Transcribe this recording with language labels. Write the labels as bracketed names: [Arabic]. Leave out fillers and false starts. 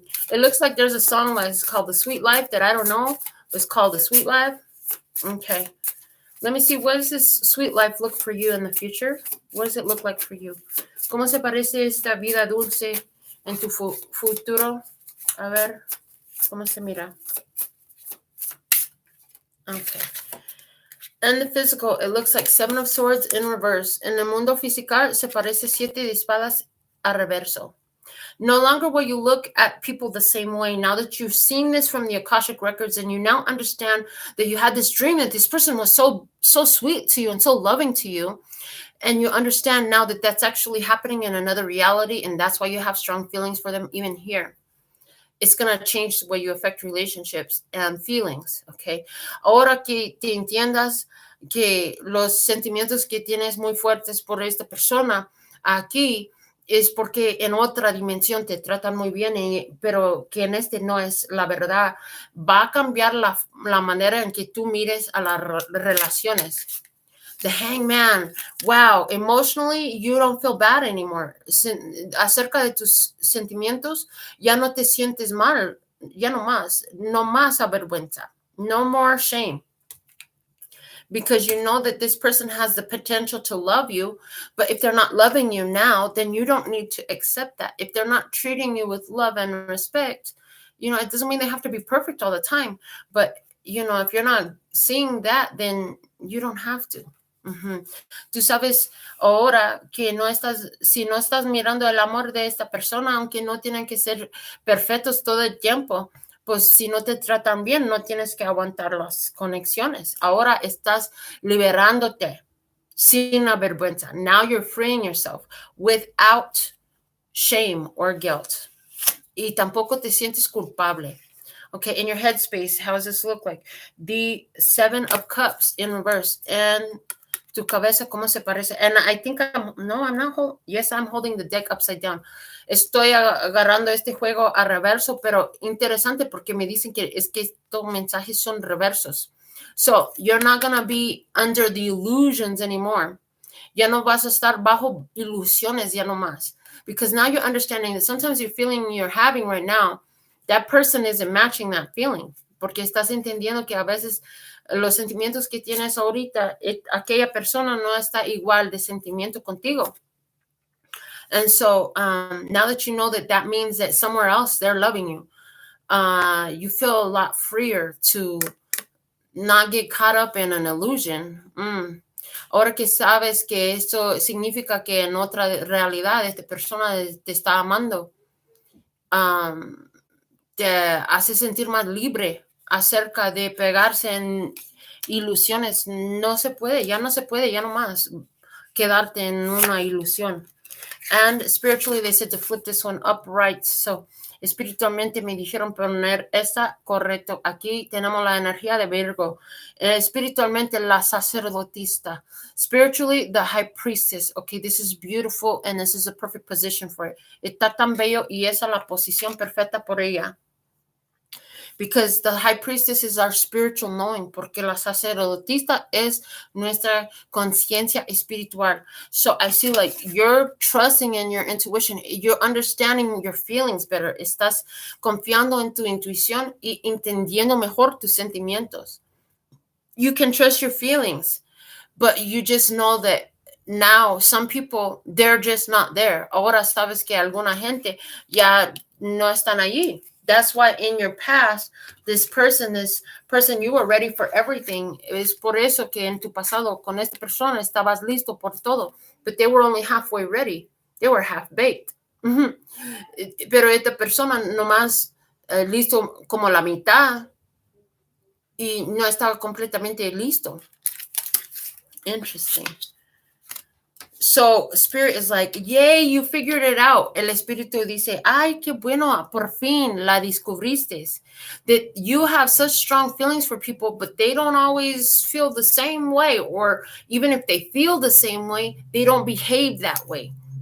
[English] It looks like there's a song that's called The Sweet Life that I don't know. It's called The Sweet Life. Okay. Let me see, what does this sweet life look for you in the future? What does it look like for you? [Spanish] ¿Cómo se parece esta vida dulce en tu futuro? A ver, ¿cómo se mira? [English] Okay. In the physical, it looks like 7 of Swords in reverse. [Spanish] En el mundo físico, se parece 7 de espadas a reverso. [English] No longer will you look at people the same way. Now that you've seen this from the Akashic records and you now understand that you had this dream that this person was so sweet to you and so loving to you, and you understand now that that's actually happening in another reality, and that's why you have strong feelings for them even here. It's going to change the way you affect relationships and feelings, okay? [Spanish] Ahora que te entiendas que los sentimientos que tienes muy fuertes por esta persona aquí es porque en otra dimensión te tratan muy bien, pero que en este no es la verdad. Va a cambiar la manera en que tú mires a las relaciones. [English] The Hangman. Wow, emotionally, you don't feel bad anymore. [Spanish] Acerca de tus sentimientos, ya no te sientes mal. Ya no más. No más avergüenza. [English] No more shame. Because you know that this person has the potential to love you. But if they're not loving you now, then you don't need to accept that. If they're not treating you with love and respect, it doesn't mean they have to be perfect all the time. But, if you're not seeing that, then you don't have to. [Spanish] Tú sabes ahora que si no estás mirando el amor de esta persona, aunque no tienen que ser perfectos todo el tiempo, pues si no te tratan bien, no tienes que aguantar las conexiones. Ahora estás liberándote sin vergüenza. [English] Now you're freeing yourself without shame or guilt. [Spanish] Y tampoco te sientes culpable. [English] Okay, in your headspace, how does this look like? The 7 of Cups in reverse. [Spanish] And tu cabeza, ¿cómo se parece? [English] And I think I'm not I'm holding the deck upside down. [Spanish] Estoy agarrando este juego a reverso, pero interesante porque me dicen que estos mensajes son reversos. [English] So, you're not going to be under the illusions anymore. [Spanish] Ya no vas a estar bajo ilusiones ya no más. [English] Because now you're understanding that sometimes your feeling you're having right now, that person isn't matching that feeling. [Spanish] Porque estás entendiendo que a veces los sentimientos que tienes ahorita, aquella persona no está igual de sentimiento contigo. [English] And so now that you know that means that somewhere else they're loving you, you feel a lot freer to not get caught up in an illusion. [Spanish] Ahora que sabes que esto significa que en otra realidad esta persona te está amando, te hace sentir más libre acerca de pegarse en ilusiones. No se puede, ya no más quedarte en una ilusión. [English] And spiritually, they said to flip this one upright. [Spanish] So, espiritualmente me dijeron poner esta correcto. Aquí tenemos la energía de Virgo. Espiritualmente, la sacerdotista. [English] Spiritually, the high priestess. Okay, this is beautiful and this is a perfect position for it. [Spanish] Está tan bello y esa es la posición perfecta por ella. [English] Because the high priestess is our spiritual knowing, [Spanish] porque la sacerdotista es nuestra conciencia espiritual. [English] So I see like you're trusting in your intuition, you're understanding your feelings better, [Spanish] estás confiando en tu intuición y entendiendo mejor tus sentimientos. [English] You can trust your feelings, but you just know that now some people, they're just not there. [Spanish] Ahora sabes que alguna gente ya no están allí. [English] That's why in your past, this person, you were ready for everything. [Spanish] Es por eso que en tu pasado con esta persona estabas listo por todo. [English] But they were only halfway ready. They were half-baked. [Spanish] Pero esta persona nomás listo como la mitad y no estaba completamente listo. [English] Interesting. So spirit is like, yay, you figured it out. [Spanish] El espíritu dice, ay, qué bueno, por fin la descubriste. [English] That you have such strong feelings for people, but they don't always feel the same way. Or even if they feel the same way, they don't behave that way.